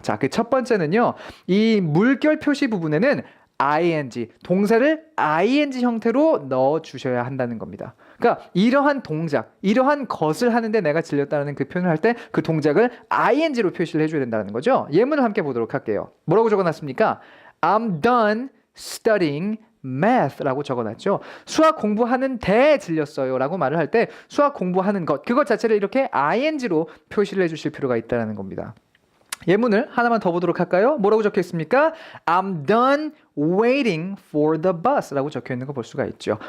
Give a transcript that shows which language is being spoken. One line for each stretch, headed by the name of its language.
Korean: 자, 그 첫 번째는요, 이 물결 표시 부분에는 ing, 동사를 ing 형태로 넣어주셔야 한다는 겁니다. 그러니까 이러한 동작, 이러한 것을 하는데 내가 질렸다는 그 표현을 할 때 그 동작을 ing로 표시를 해줘야 된다는 거죠. 예문을 함께 보도록 할게요. 뭐라고 적어놨습니까?
English: I'm done studying math
Korean: 라고 적어놨죠. 수학 공부하는데 질렸어요 라고 말을 할 때 수학 공부하는 것, 그것 자체를 이렇게 ing로 표시를 해주실 필요가 있다는 겁니다. 예문을 하나만 더 보도록 할까요? 뭐라고 적혀 있습니까?
English: I'm done waiting for the bus
Korean: 라고 적혀 있는 거 볼 수가 있죠.